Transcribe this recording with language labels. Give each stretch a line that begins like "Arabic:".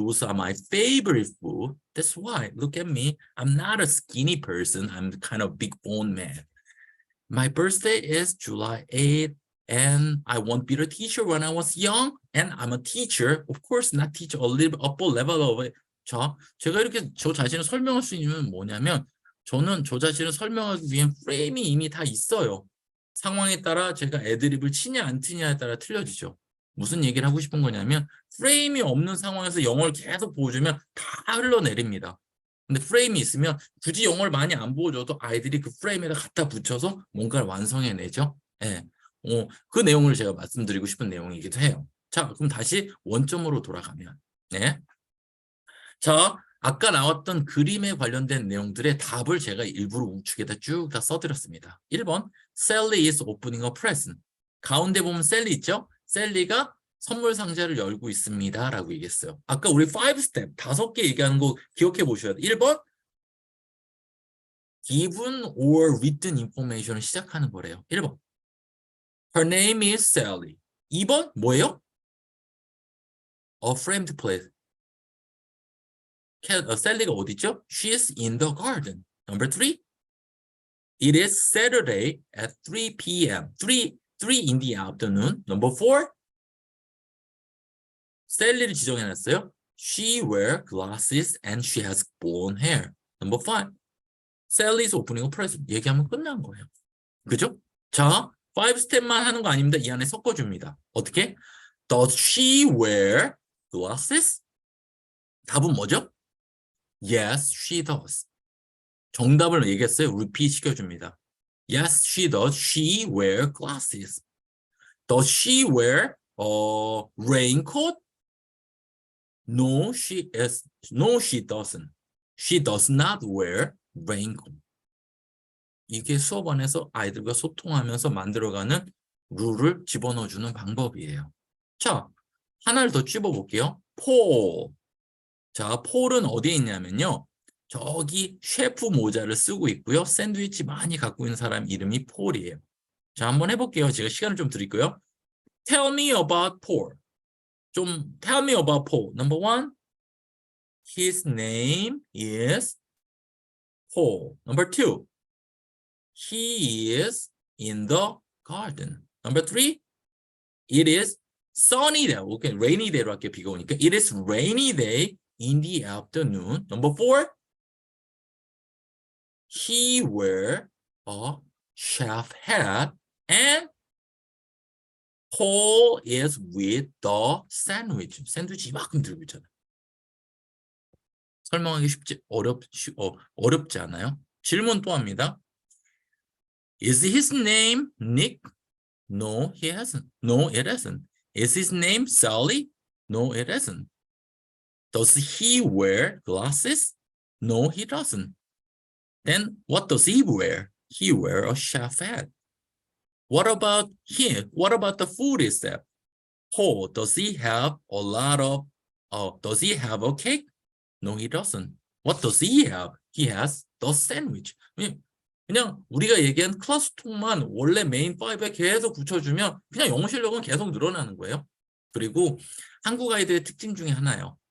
English: Those are my favorite food. That's why, look at me. I'm not a skinny person. I'm kind of big bone man. My birthday is July 8th, and I won't be a teacher when I was young, and I'm a teacher. Of course, not teacher, a little upper level of it.
Korean: 자, 제가 이렇게 저 자신을 설명할 수 있는 뭐냐면 저는 저 자신을 설명하기 위한 프레임이 이미 다 있어요. 상황에 따라 제가 애드립을 치냐 안 치냐에 따라 틀려지죠. 무슨 얘기를 하고 싶은 거냐면 프레임이 없는 상황에서 영어를 계속 보여주면 다 흘러내립니다. 근데 프레임이 있으면 굳이 영어를 많이 안 보여줘도 아이들이 그 프레임에다 갖다 붙여서 뭔가를 완성해내죠. 예. 그 내용을 제가 말씀드리고 싶은 내용이기도 해요. 자, 그럼 다시 원점으로 돌아가면 네. 자, 아까 나왔던 그림에 관련된 내용들의 답을 제가 일부러 우측에다 쭉 다 써드렸습니다.
English: 1번, Sally is opening a present.
Korean: 가운데 보면 셀리 있죠? 셀리가 선물 상자를 열고 있습니다. 라고 얘기했어요. 아까 우리 5스텝, 5개 얘기하는 거 기억해 보셔야 돼요.
English: 1번, given or written information을
Korean: 시작하는 거래요.
English: 1번, her name is Sally. 2번,
Korean: 뭐예요?
English: A framed plate.
Korean: 셀리가 어디 있죠?
English: She is in the garden. Number 3, it is Saturday at 3 p.m. 3 in the afternoon. Number 4,
Korean: 셀리를 지정해놨어요.
English: She wears glasses and she has blonde hair. Number 5, Sally is opening a present.
Korean: 얘기하면 끝난 거예요. 그죠? 자, 5스텝만 하는 거 아닙니다. 이 안에 섞어줍니다. 어떻게?
English: Does she wear glasses?
Korean: 답은 뭐죠?
English: Yes, she does.
Korean: 정답을 얘기했어요. repeat 시켜줍니다.
English: Yes, she does. She wears glasses. Does she wear a raincoat? No, she doesn't. She does not wear raincoat.
Korean: 이게 수업 안에서 아이들과 소통하면서 만들어가는 룰을 집어넣어주는 방법이에요. 자, 하나를 더 찝어볼게요. 폴. 자, 폴은 어디에 있냐면요. 저기 셰프 모자를 쓰고 있고요. 샌드위치 많이 갖고 있는 사람 이름이 폴이에요. 자, 한번 해볼게요. 제가 시간을 좀 드릴게요.
English: Tell me about Paul. 좀 tell me about Paul. Number 1, his name is Paul. Number 2, he is in the garden. Number 3, it is sunny day. Okay, rainy day로 할게요.
Korean: 비가 오니까.
English: It is rainy day in the afternoon. Number 4, he wear a chef hat and Paul is with the sandwich.
Korean: 샌드위치 이만큼 들고 있잖아요. 설명하기 어렵지 않아요? 질문 또 합니다.
English: Is his name Nick? No, he hasn't. No, it isn't. Is his name Sally? No, it isn't. Does he wear glasses? No, he doesn't. Then what does he wear? He wears a chef hat. What about him? What about the food itself? Paul, does he have a lot of, does he have a cake? No, he doesn't. What does he have? He has the sandwich.
Korean: 그냥 우리가 얘기한 클래스 톡만 원래 메인 5에 계속 붙여주면 그냥 영어 실력은 계속 늘어나는 거예요. 그리고 한국 아이들의 특징 중에 하나요.